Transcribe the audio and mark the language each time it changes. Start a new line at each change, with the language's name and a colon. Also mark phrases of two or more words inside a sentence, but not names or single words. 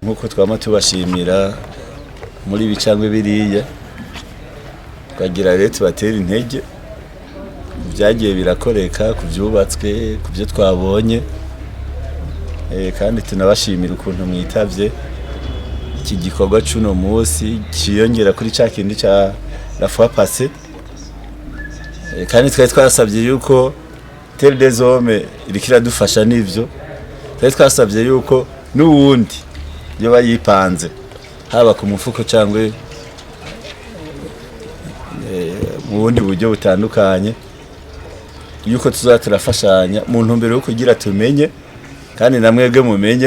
Rundi: Nkuko twama tubashimira muri bicangwe biriya twagira rero tubatera intege byagiye birakoreka kuvyubatswe kuvyo twabonye, kandi tunabashimira ukuntu mwitavye iki gikorwa cuno munsi ciyongera kuri ca kindi ca
French: la fois passée,
Rundi: kandi twari twasabye yuko Terre des Hommes irikira dufasha n'ivyo, twari twasabye yuko n'uwundi yo bayipanze haba ku mufuko cyangwa mu bundi buryo butandukanye, yuko tuzaturafashanya mu ntumbero yo kugira tumenye kandi namwebwe mumenye